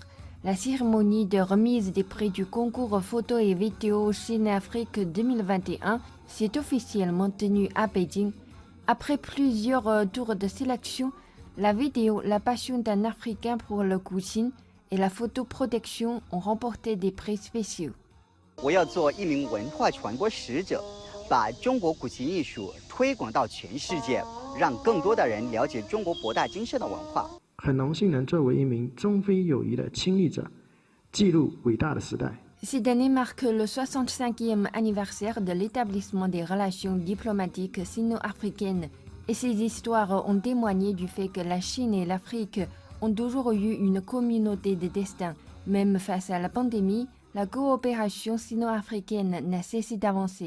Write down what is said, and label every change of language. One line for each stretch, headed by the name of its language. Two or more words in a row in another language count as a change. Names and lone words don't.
French: La cérémonie de remise des prix du concours photo et vidéo Chine-Afrique 2021 s'est officiellement tenue à Pékin. Après plusieurs tours de sélection, la vidéo La passion d'un Africain pour le Kuxin et la photoprotection ont remporté des prix spéciaux.
Chinese: 我要做一名文化传播使者，把中国古琴艺术推广到全世界，让更多的人了解中国博大精深的文化。很荣幸能作为一名中非友谊的亲历者，记录伟大的时代。
French: Cette année marque le 65e anniversaire de l'établissement des relations diplomatiques sino-africaines et ces histoires ont témoigné du fait que la Chine et l'Afrique ont toujours eu une communauté de destin. Même face à la pandémie, la coopération sino-africaine n'a cessé d'avancer.